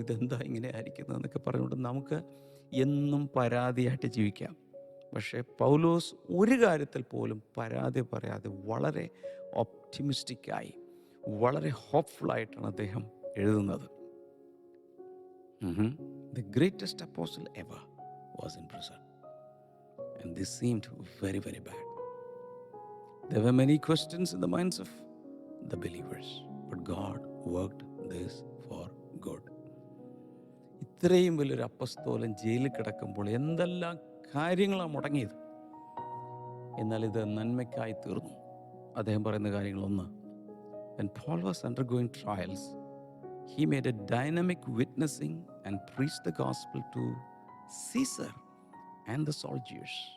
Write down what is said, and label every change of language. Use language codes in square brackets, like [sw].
[ml] ഇതെന്താ ഇങ്ങനെ ആയിരിക്കുന്നതെന്നൊക്കെ പറഞ്ഞുകൊണ്ട് നമുക്ക് എന്നും പരാതിയായിട്ട് ജീവിക്കാം. പക്ഷേ പൗലോസ് ഒരു കാര്യത്തിൽ പോലും പരാതി പറയാതെ വളരെ ഓപ്റ്റിമിസ്റ്റിക്കായി, വളരെ ഹോപ്പ്ഫുള്ളായിട്ടാണ് അദ്ദേഹം എഴുതുന്നത്. [en] The greatest apostle ever was in prison. And this seemed very, very bad. There were many questions in the minds of the believers. But God worked this for good. [ml] ഇത്രയും വലിയൊരു അപ്പസ്തോലൻ ജയിലിൽ കിടക്കുമ്പോൾ എന്തെല്ലാം കാര്യങ്ങളാണ് മുടങ്ങിയത്. എന്നാൽ ഇത് നന്മയ്ക്കായി തീർന്നു. അദ്ദേഹം പറയുന്ന കാര്യങ്ങളൊന്ന്, [en] when Paul was undergoing trials, he made a dynamic witnessing and preached the gospel to Caesar and the soldiers.